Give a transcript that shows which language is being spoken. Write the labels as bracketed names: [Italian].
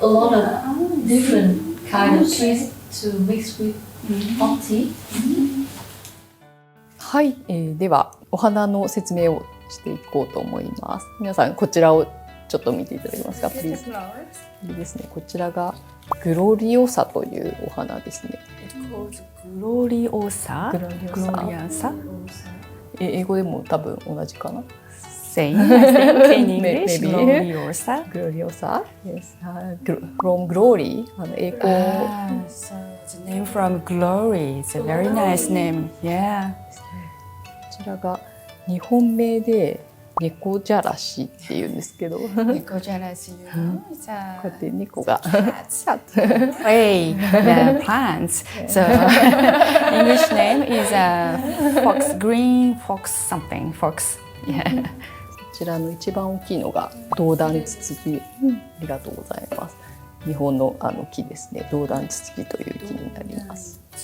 [English] A lot of different kind of teas to mix with hot tea. [Japanese] はい、ではお花の説明をしていこうと思います。皆さんこちらをちょっと見ていただけますか。いいですね。こちらがグロリオサというお花ですね。グロリオサ。グロリオサ。英語でも多分同じかな。 [English] Same. In English, Maybe. gloriosa. Gloriosa. Yes. From glory. [Japanese] 栄光。 [English] So the name from glory. It's a very nice name. Yeah. [Japanese] こちらが日本名で猫じゃらしっていうんですけど。猫じゃらし。こうやって猫が。 [English] Play the plants. So English name is fox green fox something fox. Yeah. [Japanese] こちらの一番大きいのがドウダンツツジ。ありがとうございます。日本の木ですね。ドウダンツツジという木になります。